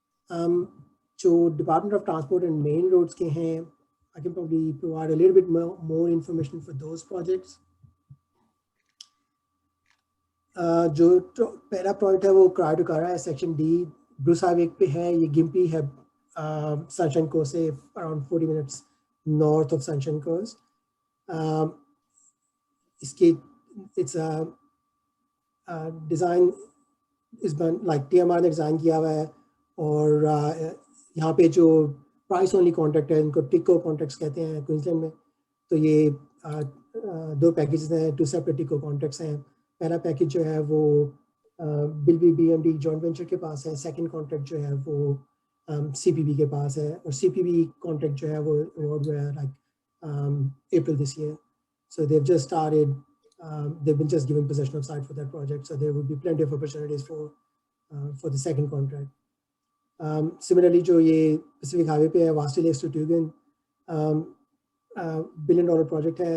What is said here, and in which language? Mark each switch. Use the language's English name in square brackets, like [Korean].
[Urdu] جو department of transport and main roads کے ہیں, [English] I can probably provide a little bit more information for those projects. [Urdu] جو پہلا project ہے وہ کرائے ٹو کارا ہے, سیکشن D, بروس ہائی وے پہ ہے. یہ گمپی ہے سنشائن کوسٹ سے around 40 minutes north of Sunshine cost. اس کی اٹس ڈیزائن لائک TMR نے ڈیزائن کیا ہوا ہے, اور یہاں پہ جو پرائس اونلی کانٹریکٹ ہے ان کو ٹکو کانٹریکٹس کہتے ہیں کوئنزلینڈ میں. تو یہ 2 پیکیجز ہیں, 2 سیپریٹ ٹکو کانٹریکٹس ہیں. پہلا پیکیج جو ہے وہ بلبی B M D joint venture کے پاس ہے. سیکنڈ کانٹریکٹ جو ہے وہ سی پی بی کے پاس ہے, اور سی پی بی کانٹریکٹ جو ہے وہ award ہوا ہے [English] like April this year. So they've just started, they've been just given possession of site for that project, so there would be plenty of opportunities for the second contract. [Urdu] Similarly جو یہ Pacific high وے پہ ہے واسٹی leaks to ٹیوگن, $1 billion project ہے.